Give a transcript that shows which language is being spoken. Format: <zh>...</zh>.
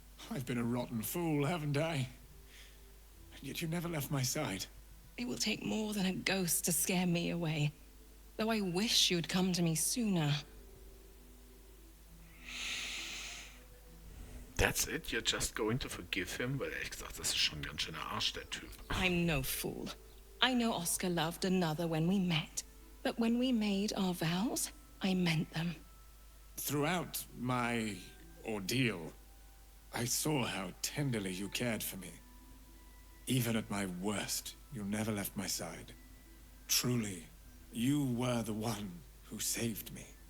<en>I've been a rotten fool, haven't I? And yet you never left my side. It will take more than a ghost to scare me away. Though I wish you'd come to me sooner. That's it? You're just going to forgive him?</en> <de>Weil ehrlich gesagt, das ist schon ein ganz schöner Arsch, der Typ.</de> <en>I'm no fool. I know Oskar loved another when we met. But when we made our vows, I meant them. Throughout my ordeal, I saw how tenderly you cared for me. Even at my worst, you never left my side. Truly, you were the one who saved me.</en>